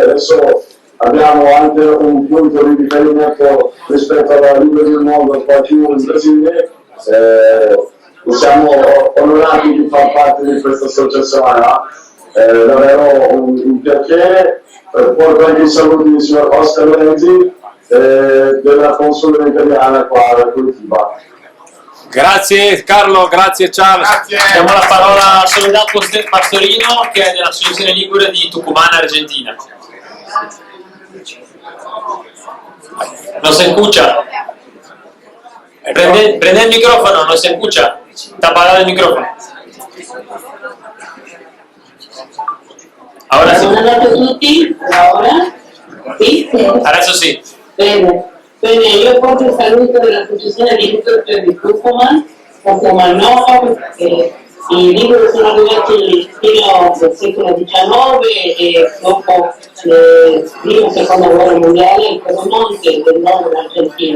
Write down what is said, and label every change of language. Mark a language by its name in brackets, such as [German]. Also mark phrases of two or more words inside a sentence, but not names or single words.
[Italian] Adesso abbiamo anche un punto di riferimento rispetto alla Liga del Mondo qua più in Brasile, siamo onorati di far parte di questa associazione, è davvero un piacere. Porto anche i saluti del signor Oscar Lenzi della console italiana qua a Curitiba. Grazie Carlo, grazie Charles. Grazie. Diamo la parola a Soledad Pastorino, che è dell'Associazione Ligure di Tucumán, Argentina. [Spanish] No se escucha. Prende el micrófono, no se escucha. Está apagado el micrófono. Ahora sì. [Italian] Buonanotte a tutti, ora? Sì? Adesso sì. Bene, io porto il saluto dell'Associazione di Ligure di Tucumán Nova, perché i Ligure sono arrivati fino al secolo XIX e dopo la prima e seconda guerra mondiale il Piemonte del nord dell'Argentina.